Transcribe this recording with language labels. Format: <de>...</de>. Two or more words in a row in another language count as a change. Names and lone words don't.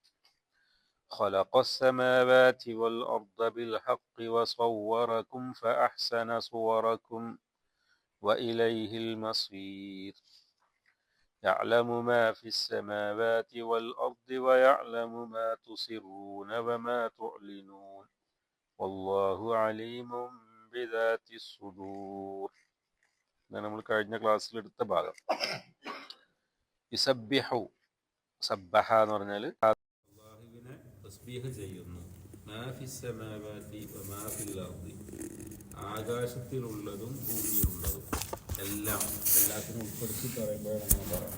<ar>خلق السماوات والأرض بالحق وصوركم فأحسن صوركم وإليه المصير. يعلم ما في السماوات والأرض ويعلم ما تسرون وما تعلنون والله عليم بذات الصدور.</ar> <ml>ഇതാണ് നമ്മൾ കഴിഞ്ഞ ക്ലാസ്സിൽ എടുത്ത ഭാഗം.</ml> <ar>يسبح، سبح</ar> <ml>എന്ന് പറഞ്ഞാൽ അല്ലാഹുവിനെ തസ്ബീഹ് ചെയ്യുന്നു.</ml> <ar>ما في السماوات وما في الأرض,</ar> <ml>ആകാശത്തിലുള്ളതും ഭൂമിയിലുള്ളതും എല്ലാത്തിനും ഉൾപ്പെടുത്തി പറയുമ്പോഴാണ് നമ്മൾ പറയാം.</ml>